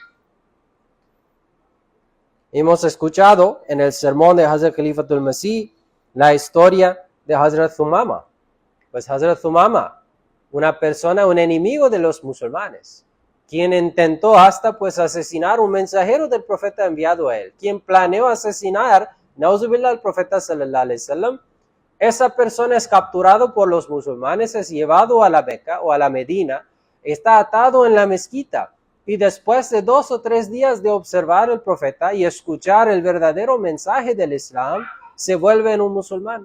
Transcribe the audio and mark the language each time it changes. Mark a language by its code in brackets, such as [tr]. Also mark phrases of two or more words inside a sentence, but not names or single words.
[es] Hemos escuchado en el sermón de Hazrat Khalifatul Masih la historia de Hazrat Thumama. Pues Hazrat Thumama, una persona, un enemigo de los musulmanes, quien intentó hasta pues asesinar un mensajero del profeta enviado a él, quien planeó asesinar, na'uzubillah, al profeta [ar] صلى الله عليه وسلم. [es] Esa persona es capturado por los musulmanes, es llevado a la Meca o a la Medina, está atado en la mezquita y después de 2 o 3 días de observar al profeta y escuchar el verdadero mensaje del Islam, se vuelve en un musulmán.